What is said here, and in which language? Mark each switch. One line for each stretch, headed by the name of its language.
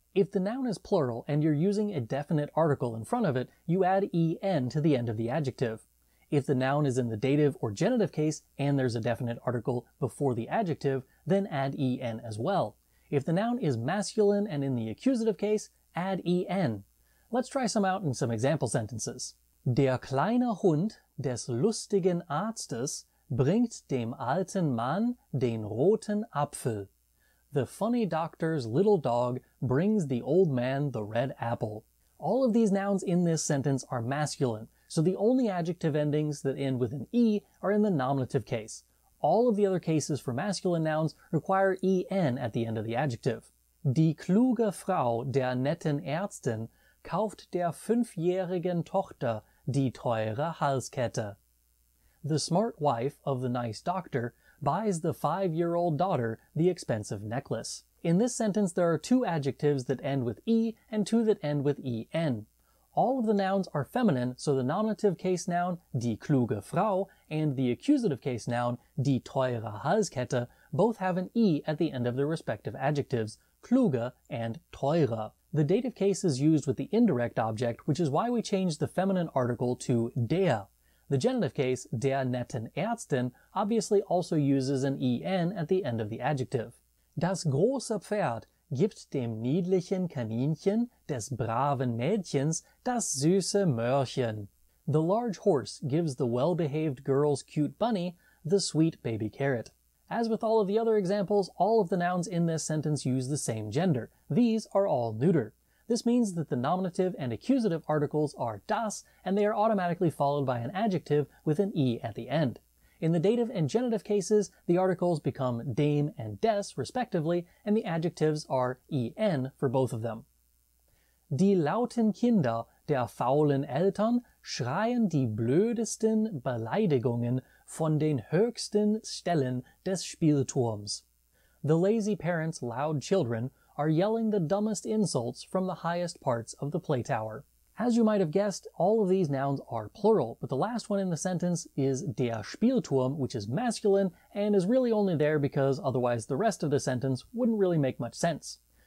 English: If the noun is plural and you're using a definite article in front of it, you add en to the end of the adjective. If the noun is in the dative or genitive case and there's a definite article before the adjective, then add en as well. If the noun is masculine and in the accusative case, add en. Let's try some out in some example sentences.
German: Der kleine Hund des lustigen Arztes bringt dem alten Mann den roten Apfel.
English: The funny doctor's little dog brings the old man the red apple. All of these nouns in this sentence are masculine, So the only adjective endings that end with an E are in the nominative case. All of the other cases for masculine nouns require en at the end of the adjective.
German: Die kluge Frau der netten Ärztin kauft der 5-jährigen Tochter die teure Halskette.
English: The smart wife of the nice doctor buys the 5-year-old daughter the expensive necklace. In this sentence, there are 2 adjectives that end with E and 2 that end with en. All of the nouns are feminine, so the nominative case noun, die kluge Frau, and the accusative case noun, die teure Halskette, both have an E at the end of their respective adjectives, kluge and teure. The dative case is used with the indirect object, which is why we changed the feminine article to der. The genitive case, der netten Ärztin, obviously also uses an en at the end of the adjective.
German: Das große Pferd gibt dem niedlichen Kaninchen des braven Mädchens das süße Möhrchen.
English: The large horse gives the well-behaved girl's cute bunny the sweet baby carrot. As with all of the other examples, all of the nouns in this sentence use the same gender. These are all neuter. This means that the nominative and accusative articles are das, and they are automatically followed by an adjective with an E at the end. In the dative and genitive cases, the articles become dem and des, respectively, and the adjectives are en for both of them.
German: Die lauten Kinder der faulen Eltern schreien die blödesten Beleidigungen von den höchsten Stellen des Spielturms.
English: The lazy parents' loud children are yelling the dumbest insults from the highest parts of the play tower. As you might have guessed, all of these nouns are plural, but the last one in the sentence is der Spielturm, which is masculine, and is really only there because otherwise the rest of the sentence wouldn't really make much sense.